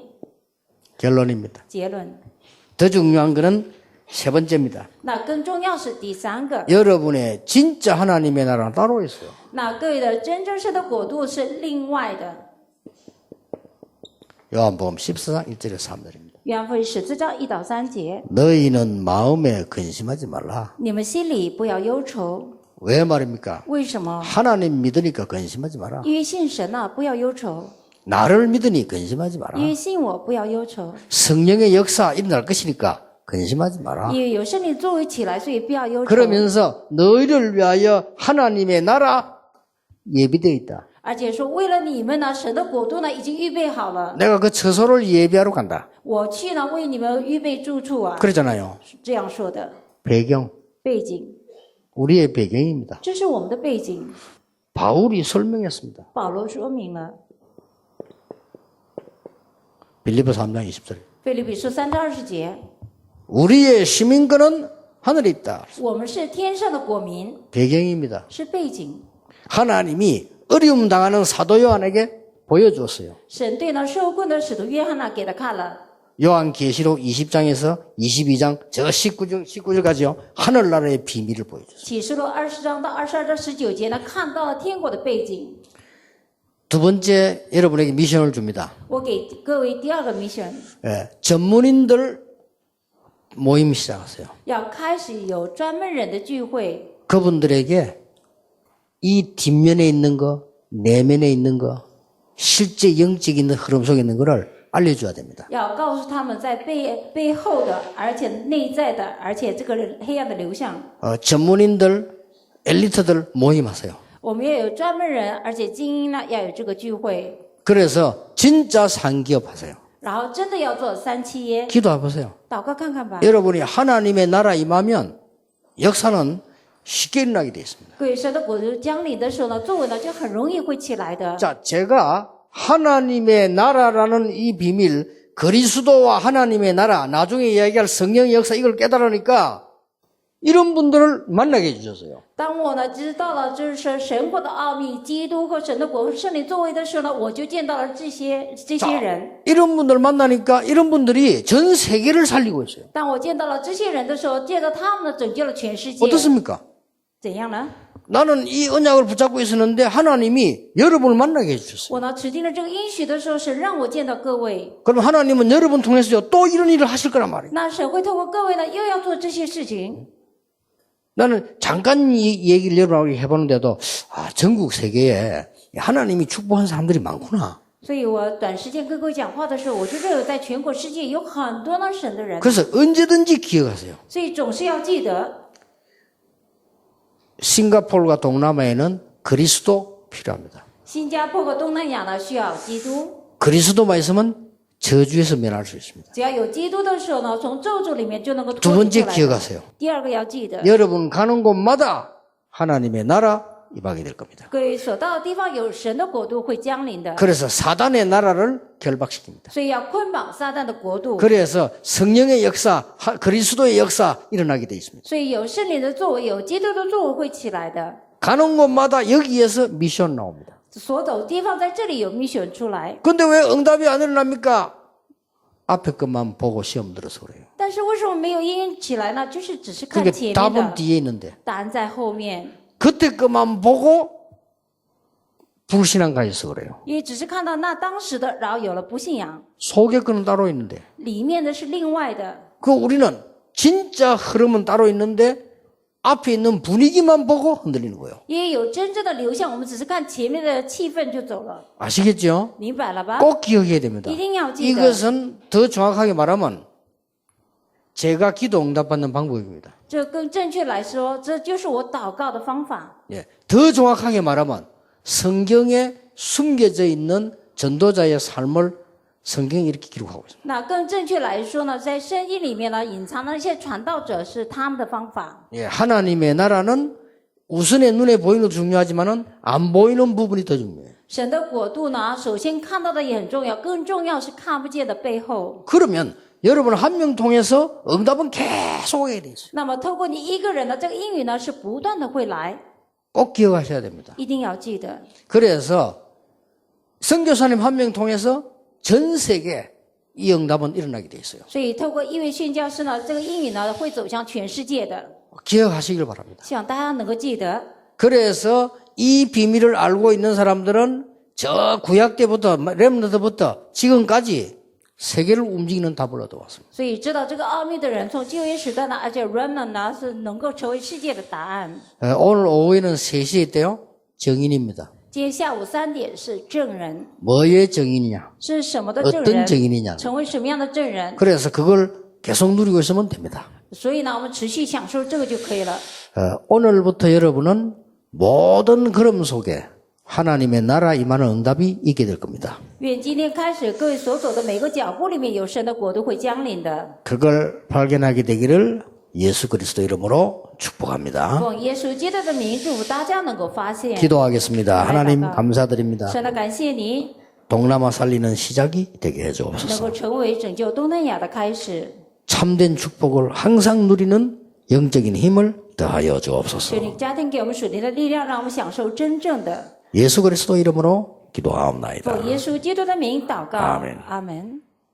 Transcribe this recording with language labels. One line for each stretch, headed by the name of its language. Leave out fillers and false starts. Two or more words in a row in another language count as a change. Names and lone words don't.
Korean: 결론입니다.
Chinese: 结论，
Korean: 더 중요한 거는 세 번째입니다.
Chinese: 那更重要是第三个，
Korean: 여러분의 진짜 하나님의 나라는 따로 있어요.
Chinese: 那各位的真正神的国度是另外的。
Korean: 요한복음 14장 1절에서 3절입니다.
Chinese: 约翰福音14章1到3节，
Korean: 너희는 마음에 근심하지 말라.
Chinese: 你们心里不要忧愁。
Korean: 왜 말입니까?
Chinese: 为什么？
Korean: 하나님 믿으니까 근심하지 마라.
Chinese: 因为信神啊，不要忧愁；
Korean: 나를 믿으니 근심하지 마라.
Chinese: 因为信我，不要忧愁；
Korean: 성령의 역사 일어날 것이니까 근심하지 마라.
Chinese: 因为有圣灵作为起来，所以不要忧愁。
Korean: 그러면서 너희를 위하여 하나님의 나라 예비되어 있다.
Chinese: 而且说，为了你们呢，神的国度呢已经预备好了。
Korean: 내가 그 처소를 예비하러 간다.
Chinese: 我去呢，为你们预备住处啊，
Korean: 그러잖아요.
Chinese: 是这样说的。
Korean: 배경,
Chinese: 背景，
Korean: 우리의 배경입니다.
Chinese: 这是我们的背景。
Korean: 바울이 설명했습니다.
Chinese: 保罗说明了，
Korean: 빌립보 3장 20절.
Chinese: 腓立比书3章20节，
Korean: 우리의 시민권은 하늘에 있다.
Chinese: 我们是天上的国民，
Korean: 배경입니다.
Chinese: 是背景。
Korean: 하나님이 어려움 당하는 사도 요한에게 보여주었어요.
Chinese: 神对呢受困的使徒约翰呢给他看了。
Korean: 요한계시록 20장에서 22장 저 19절까지요. 하늘나라의 비밀을 보여줬어요.
Chinese: 启示录20章到22章19节呢，看到了天国的背景。
Korean: 두 번째 여러분에게 미션을 줍니다.
Chinese: 我给各位第二个 mission，
Korean: 예, 전문인들 모임 시작하세요.
Chinese: 要开始有专门人的聚会，
Korean: 그분들에게 이 뒷면에 있는 거, 내면에 있는 거, 실제 영적인 흐름 속에 있는 거를 알려줘야 됩니다.
Chinese: 要告诉他们在背后的，而且内在的，而且这个黑暗的流向。
Korean: 전문인들, 엘리트들 모임하세요.
Chinese: 我们要有专门人，而且精英呢要有这个聚会，
Korean: 그래서 진짜 상기업 하세요.
Chinese: 然后真的要做3期耶，
Korean: 기도해 보세요.
Chinese: 祷告看看吧。
Korean: 여러분이 하나님의 나라 임하면 역사는 쉽게 일어나게 되어 있습니다.
Chinese: 各位神的国度降临的时候呢，作为呢就很容易会起来的。
Korean: 자, 제가 하나님의 나라라는 이 비밀, 그리스도와 하나님의 나라, 나중에 이야기할 성령의 역사 이걸 깨달으니까 이런 분들을 만나게 해주셨어요.
Chinese: 当我呢知道了就是神国的奥秘，基督和神的国圣灵作为的时候呢，我就见到了这些人。
Korean: 이런 분들 만나니까 이런 분들이 전 세계를 살리고 있어요.
Chinese: 当我见到了这些人的时候，见到他们呢拯救了全世界。
Korean: 어떻습니까?
Chinese: 怎样呢？
Korean: 나는 이 언약을 붙잡고 있었는데 하나님이 여러분을 만나게 해주셨어요.
Chinese: 我呢持定了这个应许的时候，神让我见到各位。
Korean: 그럼 하나님은 여러분 통해서 또 이런 일을 하실 거란 말이에요.
Chinese: 那神会透过各位呢，又要做这些事情。
Korean: 나는 잠깐 이 얘기를 여러분하고 해보는데도 전국 세계에 하나님이 축복한 사람들이 많구나.
Chinese: 所以我短时间跟各位讲话的时候，我就认为在全国世界有很多呢神的人，
Korean: 그래서 언제든지 기억하세요.
Chinese: 所以总是要记得，
Korean: 싱가포르와 동남아에는 그리스도 필요합니다.
Chinese: 新加坡和东南亚呢需要基督，
Korean: 그리스도만 있으면 저주에서 면할 수 있습니다.
Chinese: 只要有基督的时候呢，从咒诅里面就能够
Korean: 두
Chinese: 脱离
Korean: 번째
Chinese: 出来的。
Korean: 기억하세요.
Chinese: 第二个要记得，
Korean: 여러분 가는 곳마다 하나님의 나라 임하게 될 겁니다.
Chinese: 各位所到的地方有神的国度会降临的，
Korean: 그래서 사단의 나라를 결박시킵니다.
Chinese: 所以要捆绑撒旦的国度，
Korean: 그래서 성령의 역사, 그리스도의 역사 일어나게 돼 있습니다.
Chinese: 所以有圣灵的作为，有基督的作为会起来的。
Korean: 가는 곳마다 여기에서 미션 나옵니다.
Chinese: 所走的地方在这里有 mission 出来，
Korean: 근데 왜 응답이 안 일어납니까? 앞에 것만 보고 시험 들어서 그래요.
Chinese: 但是为什么没有应验起来呢？就是只是看
Korean: 그러니까
Chinese: 前面
Korean: 답은
Chinese: 的，
Korean: 뒤에 있는데
Chinese: 答案在后面。
Korean: 그때 것만 보고 불신앙 가져서 그래요.
Chinese: 因为只是看到那当时的，然后有了不信仰，
Korean: 속에 거는 따로 있는데
Chinese: 里面的是另外的。
Korean: 그 우리는 진짜 흐름은 따로 있는데 앞에 있는 분위기만 보고 흔들리는 거예요.
Chinese: 因为有真正的流向，我们只是看前面的气氛就走了，
Korean: 아시겠죠?
Chinese: 明白了吧？
Korean: 꼭 기억해야 됩니다.
Chinese: 一定要记得，
Korean: 이것은 더 정확하게 말하면 제가 기도 응답받는 방법입니다.
Chinese: 这更正确来说，这就是我祷告的方法。
Korean: 예, 더 정확하게 말하면 성경에 숨겨져 있는 전도자의 삶을 성경이 이렇게 기록하고 있습니다.
Chinese: 那更正确来说呢，在圣经里面呢，隐藏的那些传道者是他们的方法。
Korean: 예, 하나님의 나라는 우선에 눈에 보이는 것도 중요하지만은 안 보이는 부분이 더 중요해요.
Chinese: 神的国度呢，首先看到的也很重要，更重要是看不见的背后。
Korean: 그러면 여러분 한 명 통해서 응답은 계속 오게 돼 있어요.
Chinese: 那么透过你一个人的这个应允呢，是不断的会来，
Korean: 꼭 기억하셔야 됩니다.
Chinese: 一定要记得。
Korean: 그래서 선교사님 한 명 통해서 전 세계 이 응답은 일어나게 돼 있어요.
Chinese: 所以透过一位宣教师呢，这个应允呢会走向全世界的，
Korean: 기억하시길 바랍니다.
Chinese: 希望大家能够记得。
Korean: 그래서 이 비밀을 알고 있는 사람들은 저 구약 때부터 렘너드부터 지금까지 세계를 움직이는 답을 얻어왔습니다.
Chinese: 所以知道这个奥秘的人，从旧约时代呢，而且 remnant 呢是能够成为世界的答案。
Korean: 오늘 오후에는 3시에 때요. 정인입니다.
Chinese: 今天下午3点是证人，
Korean: 뭐의 정인이냐?
Chinese: 是什么的证
Korean: 어떤
Chinese: 人？
Korean: 정인이냐?
Chinese: 成为什么样的证人？
Korean: 그래서 그걸 계속 누리고 있으면 됩니다.
Chinese: 所以呢，我们持续享受这个就可以了。
Korean: 오늘부터 여러분은 모든 걸음 속에 하나님의 나라 임하는 응답이 있게 될 겁니다.
Chinese: 愿今天开始，各位所走的每个脚步里面有神的国度会降临的。
Korean: 그걸 발견하게 되기를 예수 그리스도 이름으로 축복합니다.
Chinese: 奉耶稣基督的名，祝福大家能够发现。
Korean: 기도하겠습니다. 하나님 감사드립니다.
Chinese: 神的感谢你，
Korean: 동남아 살리는 시작이 되게
Chinese: 能
Korean: 해주옵소서.
Chinese: 够成为拯救东南亚的开始。
Korean: 참된 축복을 항상 누리는 영적인 힘을 더하여
Chinese: 求
Korean: 주옵소서.
Chinese: 你加添给我们属灵的力量，让我们享受真正的。
Korean: 예수 그리스도 이름으로 기도하옵나이다.
Chinese: 奉耶稣基督的名祷告，
Korean: 아멘
Chinese: 阿门。